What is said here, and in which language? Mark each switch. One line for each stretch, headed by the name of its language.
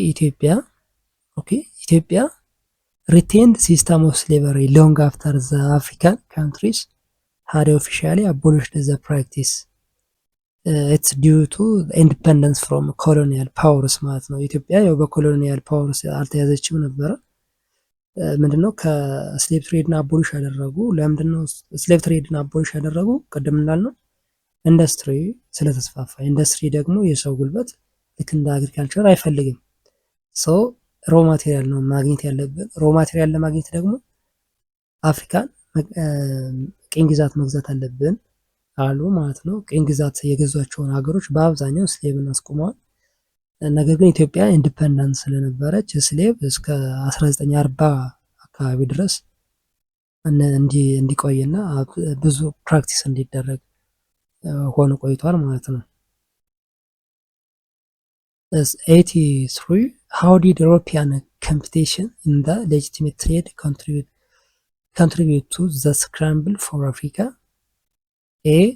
English: ኢትዮጵያ ኦኬ ኢትዮጵያ retained system of slavery long after the African countries had officially abolished the practice. It's due to independence from colonial powers
Amharic: ማለት ነው። ኢትዮጵያ ያው በኮሎኒያል ፓወርስ አልተያዘችም ነበረ። ምንድነው ከስሌቭ ትሬድን አቦሊሽ ያደረጉ? ለምንድነው ስሌቭ ትሬድን አቦሊሽ ያደረጉ? ቅድም እንዳልነው ኢንዱስትሪ ስለተስፋፋ። ኢንዱስትሪ ደግሞ የሰው ጉልበት ልክ እንደ አግሪካልቸር አይፈልግም። ሶ ሮ ማቴሪያል ነው ማግኘት ያለብን። ሮ ማቴሪያል ለማግኘት ደግሞ አፍሪካን ቅኝ ግዛት መግዛት አለብን አሉ ማለት ነው። ቅኝ ግዛት የገዟቸውን ሀገሮች በአብዛኛው ስሌቭን አስቆመዋል። ነገር ግን ኢትዮጵያ ኢንዲፔንደንት ስለነበረች ስሌቭ እስከ 1940 አካባቢ ድረስ እንዲቆይና ብዙ ፕራክቲስ እንዲደረግ ሆኖ ቆይቷል ማለት ነው። 83
English: how did European competition in the legitimate trade contribute to the scramble for Africa? A.